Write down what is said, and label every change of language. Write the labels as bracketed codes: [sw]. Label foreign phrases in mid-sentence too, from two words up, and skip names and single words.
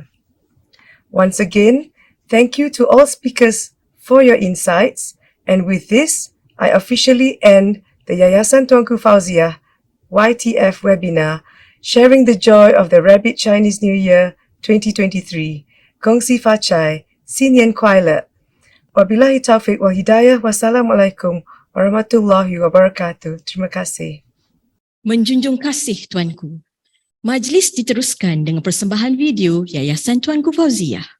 [en] Once again, thank you to all speakers for your insights, and with this, I officially end the Yayasan Tuanku Fauziah YTF webinar, sharing the joy of the Rabbit Chinese New Year 2023. [ms] Kongsi Fachai, [zh] 新年快乐. [ar] وبالله التوفيق والهداية. والسلام عليكم ورحمة الله وبركاته. [ms] Terima kasih. Menjunjung kasih Tuanku. Majlis diteruskan dengan persembahan video Yayasan Tuanku Fauziah.